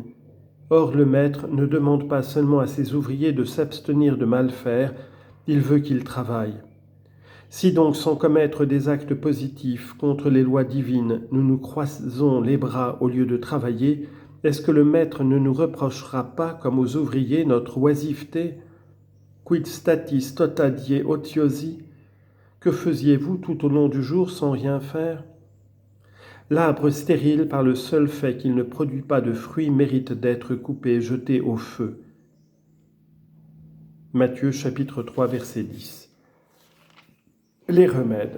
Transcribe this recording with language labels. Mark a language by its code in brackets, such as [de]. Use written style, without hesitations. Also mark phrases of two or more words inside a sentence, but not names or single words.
[fr] Or, le Maître ne demande pas seulement à ses ouvriers de s'abstenir de mal faire, il veut qu'ils travaillent. Si donc, sans commettre des actes positifs contre les lois divines, nous nous croisons les bras au lieu de travailler, est-ce que le Maître ne nous reprochera pas, comme aux ouvriers, notre oisiveté? [la] Quid statis tota die otiosi? [fr] Que faisiez-vous tout au long du jour sans rien faire? L'arbre stérile, par le seul fait qu'il ne produit pas de fruits, mérite d'être coupé et jeté au feu. Matthieu chapitre 3, verset 10. Les remèdes.